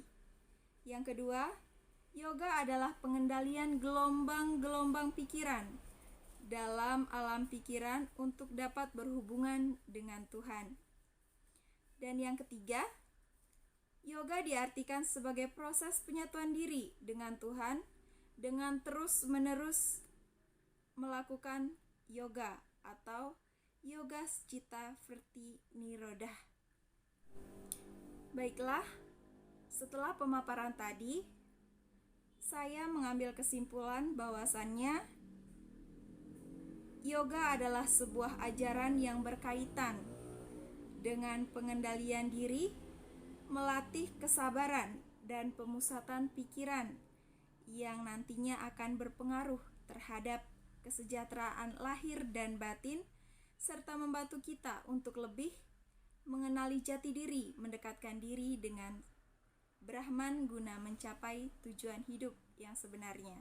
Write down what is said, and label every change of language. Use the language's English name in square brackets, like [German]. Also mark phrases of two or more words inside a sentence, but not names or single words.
[Indonesian] Yang kedua, yoga adalah pengendalian gelombang-gelombang pikiran dalam alam pikiran untuk dapat berhubungan dengan Tuhan. Dan yang ketiga, Yoga diartikan sebagai proses penyatuan diri dengan Tuhan dengan terus-menerus melakukan yoga atau [Sanskrit] yoga citta vritti nirodha. [Indonesian] Baiklah, setelah pemaparan tadi, saya mengambil kesimpulan bahwasannya yoga adalah sebuah ajaran yang berkaitan dengan pengendalian diri, melatih kesabaran dan pemusatan pikiran yang nantinya akan berpengaruh terhadap kesejahteraan lahir dan batin, serta membantu kita untuk lebih mengenali jati diri, mendekatkan diri dengan Brahman guna mencapai tujuan hidup yang sebenarnya.